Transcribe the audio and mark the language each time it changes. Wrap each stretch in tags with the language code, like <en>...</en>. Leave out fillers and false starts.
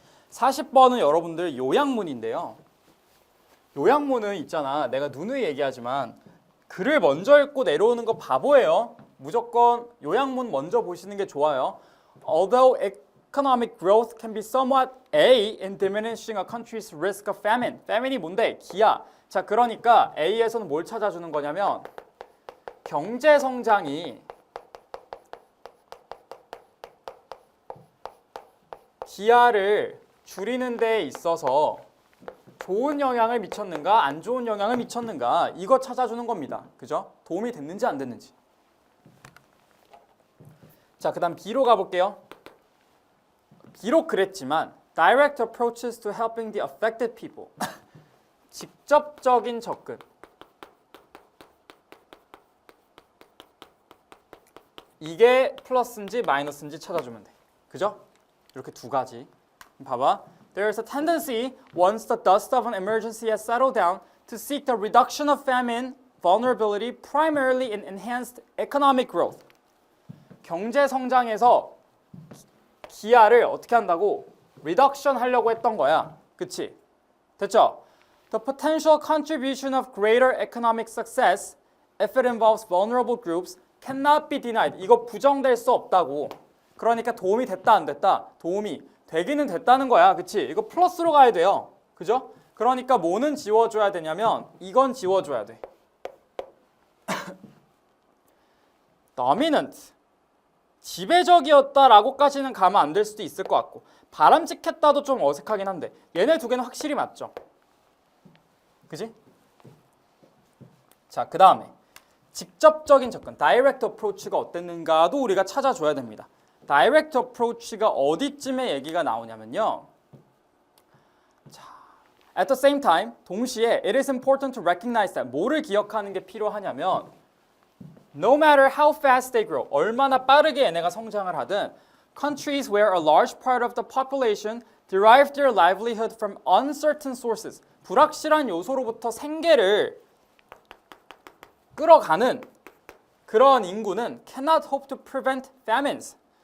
<ko>40번은 여러분들 요약문인데요. 요약문은 있잖아. 내가 누누이 얘기하지만 글을 먼저 읽고 내려오는 거 바보예요. 무조건 요약문 먼저 보시는 게 좋아요.</ko> <en>Although economic growth can be somewhat A in diminishing a country's risk of famine.</en> <ko>famine이 뭔데? 기아. 자, 그러니까 A에서는 뭘 찾아주는 거냐면 경제 성장이 기아를 줄이는 데 있어서 좋은 영향을 미쳤는가 안 좋은 영향을 미쳤는가 이거 찾아주는 겁니다. 그죠? 도움이 됐는지 안 됐는지. 자, 그 다음 B로 가볼게요. 비록 그랬지만</ko> <en>direct approaches to helping the affected people</en> <ko>직접적인 접근 이게 플러스인지 마이너스인지 찾아주면 돼. 그죠? 이렇게 두 가지. 봐봐.</ko> <en>There is a tendency, once the dust of an emergency has settled down, to seek the reduction of famine vulnerability primarily in enhanced economic growth.</en> <ko>경제 성장에서 기아를 어떻게 한다고? reduction 하려고 했던 거야. 그치? 됐죠?</ko> <en>The potential contribution of greater economic success, if it involves vulnerable groups, cannot be denied.</en> <ko>이거 부정될 수 없다고. 그러니까 도움이 됐다 안 됐다? 도움이 되기는 됐다는 거야. 그치? 이거 플러스로 가야 돼요. 그죠? 그러니까 뭐는 지워줘야 되냐면 이건 지워줘야 돼.</ko> <en>dominant.</en> <ko>지배적이었다라고까지는 가면 안 될 수도 있을 것 같고 바람직했다도 좀 어색하긴 한데 얘네 두 개는 확실히 맞죠? 그지? 자, 그 다음에 직접적인 접근, direct approach가 어땠는가도 우리가 찾아줘야 됩니다. direct approach가 어디쯤에 얘기가 나오냐면요.</ko> <en>자, at the same time,</en> <ko>동시에</ko> <en>it is important to recognize that</en> <ko>뭐를 기억하는 게 필요하냐면</ko> <en>no matter how fast they grow,</en> <ko>얼마나 빠르게 얘네가 성장을 하든</ko> <en>countries where a large part of the population derive their livelihood from uncertain sources,</en> <ko>불확실한 요소로부터 생계를 끌어가는 그런 인구는</ko> <en>cannot hope to prevent famines.</en>